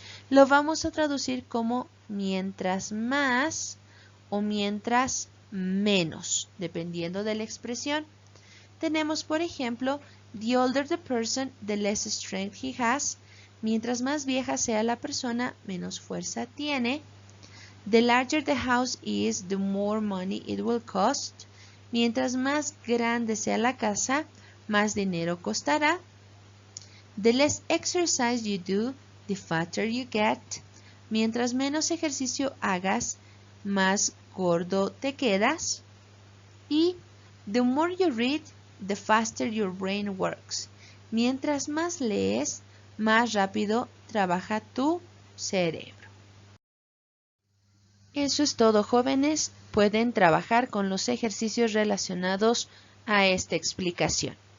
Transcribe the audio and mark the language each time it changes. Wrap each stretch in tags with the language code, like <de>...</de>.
<es>Lo vamos a traducir como mientras más o mientras menos, dependiendo de la expresión. Tenemos, por ejemplo,</es> <en>the older the person, the less strength he has.</en> <es>Mientras más vieja sea la persona, menos fuerza tiene.</es> <en>The larger the house is, the more money it will cost.</en> <es>Mientras más grande sea la casa, más dinero costará.</es> <en>The less exercise you do, the fatter you get.</en> <es>Mientras menos ejercicio hagas, más gordo te quedas.</es> <en>Y the more you read, the faster your brain works.</en> <es>Mientras más lees, más rápido trabaja tu cerebro. Eso es todo, jóvenes. Pueden trabajar con los ejercicios relacionados a esta explicación.</es>